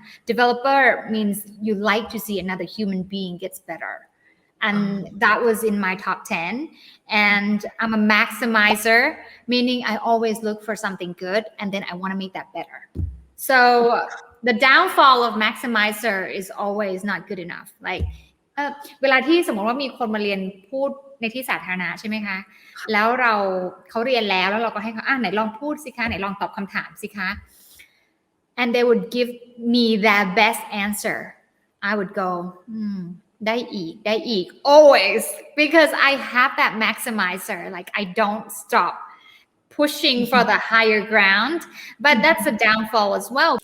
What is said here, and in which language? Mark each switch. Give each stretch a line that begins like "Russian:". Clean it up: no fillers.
English: Developer means you like to see another human being gets better. And that was in my top 10. And I'm a maximizer, meaning I always look for something good and then I want to make that better. So the downfall of maximizer is always not good enough.
Thai: Like เวลาที่สมมติว่ามีคนมาเรียนพูดในที่สาธารณะใช่ไหมคะแล้วเขาเรียนแล้วเราก็ให้เขาไหนลองพูดสิคะไหนลองตอบคำถามสิคะ
English: and they would give me their best answer, I would go,
Thai: ได้อีก
English: always, because I have that maximizer. Like I don't stop pushing for the higher ground, but that's a downfall as well.